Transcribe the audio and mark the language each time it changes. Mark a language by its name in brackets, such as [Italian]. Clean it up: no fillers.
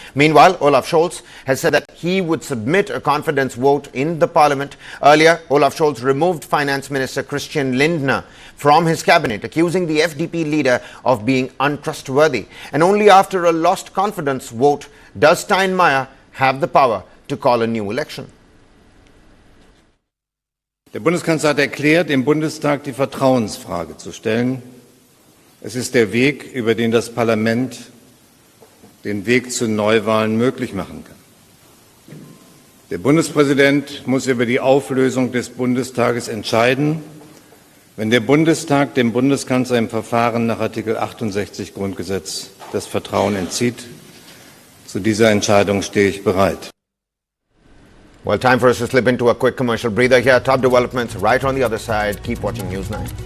[English] Meanwhile, Olaf Scholz has said that he would submit a confidence vote in the parliament. Earlier, Olaf Scholz removed Finance Minister Christian Lindner from his cabinet, accusing the FDP leader of being untrustworthy. And only after a lost confidence vote does Steinmeier have the power to call a new election. [German] Der Bundeskanzler hat erklärt, im Bundestag die Vertrauensfrage zu stellen. Es ist der Weg, über den das Parlament den Weg zu Neuwahlen möglich machen kann. Der Bundespräsident muss über die Auflösung des Bundestages entscheiden. Wenn der Bundestag dem Bundeskanzler im Verfahren nach Artikel 68 Grundgesetz das Vertrauen entzieht, zu dieser Entscheidung stehe ich bereit. [English] Well, time for us to slip into a quick commercial breather here. Top developments right on the other side. Keep watching News 9.